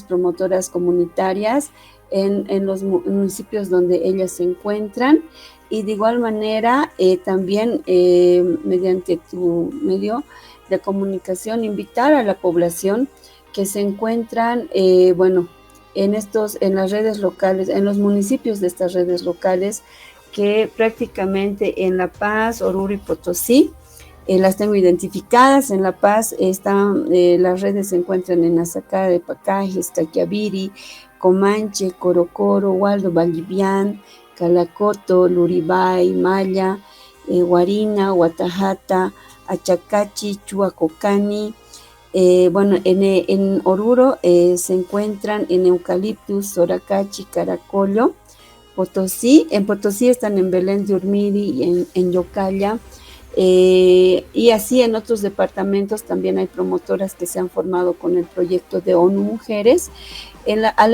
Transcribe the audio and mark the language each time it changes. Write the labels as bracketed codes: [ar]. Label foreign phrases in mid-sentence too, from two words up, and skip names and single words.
[es] promotoras comunitarias en los municipios donde ellas se encuentran, y de igual manera también mediante tu medio de comunicación invitar a la población que se encuentran en las redes locales, en los municipios de estas redes locales, que prácticamente en La Paz, Oruro y Potosí las tengo identificadas. En La Paz las redes se encuentran en Azacá de Pacajes, Taquiaviri, Comanche, Corocoro, Waldo Vallivián, Calacoto, Luribay, Maya, Guarina, Guatajata, Achacachi, Chuacocani. En Oruro se encuentran en Eucaliptus, Soracachi, Caracollo. En Potosí están en Belén de Urmiri y en Yocalla. Y así en otros departamentos también hay promotoras que se han formado con el proyecto de ONU Mujeres, a